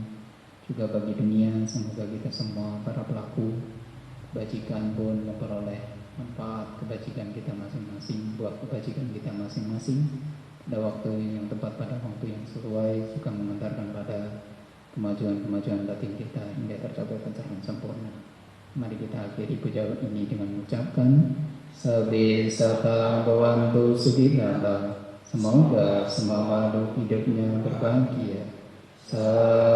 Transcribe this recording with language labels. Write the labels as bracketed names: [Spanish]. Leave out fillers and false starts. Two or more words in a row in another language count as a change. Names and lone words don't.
[Indonesian] Juga bagi dunia, semoga kita semua para pelaku kebajikan pun memperoleh manfaat kebajikan kita masing-masing, buat kebajikan kita masing-masing pada waktu yang tepat, pada waktu yang sesuai, juga mengantarkan pada kemajuan-kemajuan batin kita hingga tercapai pencerahan sempurna. Mari kita akhiri puja ini dengan mengucapkan [Pali] Sabbe sata bhavantu sukhita. [Indonesian] Semoga semua makhluk hidupnya berbahagia.